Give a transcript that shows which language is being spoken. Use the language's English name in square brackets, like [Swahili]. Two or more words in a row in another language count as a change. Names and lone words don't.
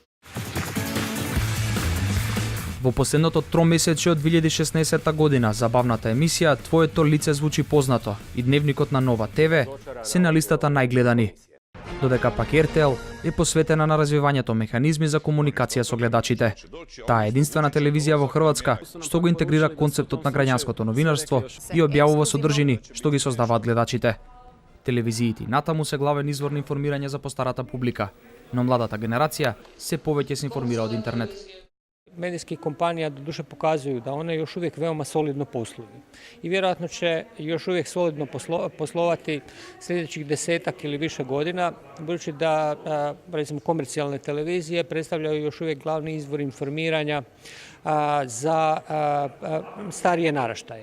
[Macedonian] Во последното тромесечие од 2016 година забавната емисија Твоето лице звучи познато и дневникот на Нова ТВ се на листата најгледани, додека пак РТЛ е посветена на развивањето механизми за комуникација со гледачите. Таа е единствена телевизија во Хрватска што го интегрира концептот на граѓанското новинарство и објавува содржини што ги создаваат гледачите. Телевизиите натаму се главен извор на информирање за постарата публика, но младата генерација се повеќе се информира од интернет. [Croatian] Medijskih kompanija doduše pokazuju da one još uvijek veoma solidno posluju i vjerojatno će još uvijek solidno poslovati sljedećih 10-ak ili više godina, budući da recimo komercijalne televizije predstavljaju još uvijek glavni izvor informiranja za starije naraštaje.